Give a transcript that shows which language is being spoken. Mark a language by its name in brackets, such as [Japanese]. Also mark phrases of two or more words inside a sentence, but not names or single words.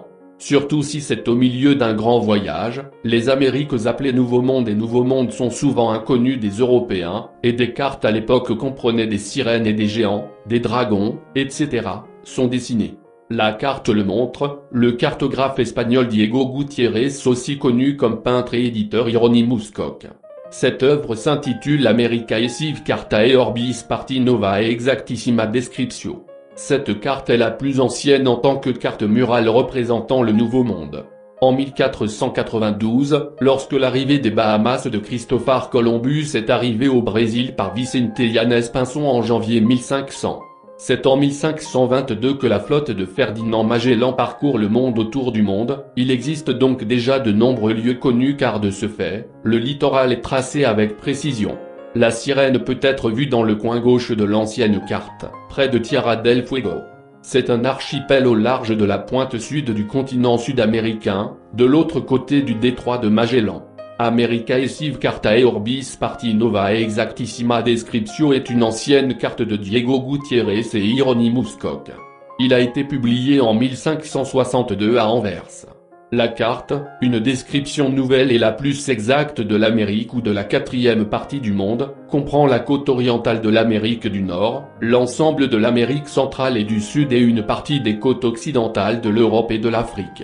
[French] Surtout si c'est au milieu d'un grand voyage, les Amériques appelées Nouveau Monde et Nouveau Monde sont souvent inconnues des Européens, et des cartes à l'époque comprenaient des sirènes et des géants, des dragons, etc., sont dessinées. La carte le montre, le cartographe espagnol Diego Gutiérrez, aussi connu comme peintre et éditeur Hieronymus Koch. Cette œuvre s'intitule Americae Sive Cartae Orbis Parti Nova e Exactissima Descriptio. Cette carte est la plus ancienne en tant que carte murale représentant le Nouveau Monde. En 1492, lorsque l'arrivée des Bahamas de Christopher Columbus est arrivée au Brésil par Vicente Yanes Pinson en janvier 1500. C'est en 1522 que la flotte de Ferdinand Magellan parcourt le monde autour du monde. Il existe donc déjà de nombreux lieux connus car de ce fait, le littoral est tracé avec précision. La sirène peut être vue dans le coin gauche de l'ancienne carte, près de Tierra del Fuego. C'est un archipel au large de la pointe sud du continent sud-américain, de l'autre côté du détroit de Magellan. Americae Sive Cartae Orbis Parti Nova e Exactissima Descriptio est une ancienne carte de Diego Gutiérrez et Hieronymus Koch. Il a été publié en 1562 à Anvers. La carte, une description nouvelle et la plus exacte de l'Amérique ou de la quatrième partie du monde, comprend la côte orientale de l'Amérique du Nord, l'ensemble de l'Amérique centrale et du Sud et une partie des côtes occidentales de l'Europe et de l'Afrique.